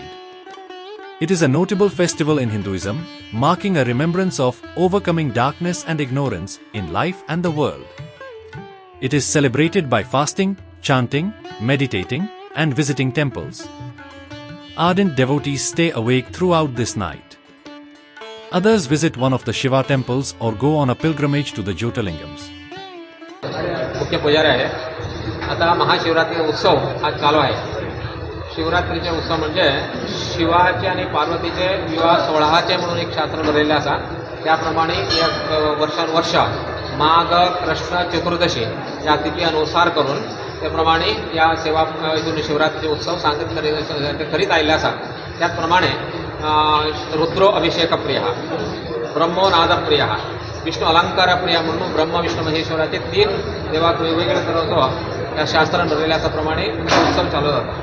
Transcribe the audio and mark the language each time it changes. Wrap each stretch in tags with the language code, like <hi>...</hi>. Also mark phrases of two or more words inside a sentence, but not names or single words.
<en>It is a notable festival in Hinduism, marking a remembrance of overcoming darkness and ignorance in life and the world. It is celebrated by fasting, chanting, meditating, and visiting temples. Ardent devotees stay awake throughout this night. Others visit one of the Shiva temples or go on a pilgrimage to the Jyotirlingams.</en> <mr>मुख्य पुजारी आहे. आता महाशिवरात्री उत्सव आज चालू आहे.</mr> <kok>शिवरात्रीचे उत्सव म्हणजे शिवाचे आणि पार्वतीचे विवाह सोहळाचे म्हणून एक शास्त्र बरयलें आसा. त्याप्रमाणे एक वर्षानुवर्ष माघ कृष्ण चतुर्दशी या तिथी अनुसार करून त्याप्रमाणे या सेवा हितून शिवरात्रीचे उत्सव सांगत करीत आयिल्ले आसा. त्याचप्रमाणे</kok> <sa>रुद्रो अभिषेक प्रिय, ब्रह्मो नाद प्रिय, विष्णू अलंकार प्रिय</sa> <kok>म्हणून ब्रह्म विष्णू महेश्वराचे तीन देवाक वेगवेगळे तरेचो त्या शास्त्रान बरयल्या आसाप्रमाणे उत्सव चालू जाता.</kok>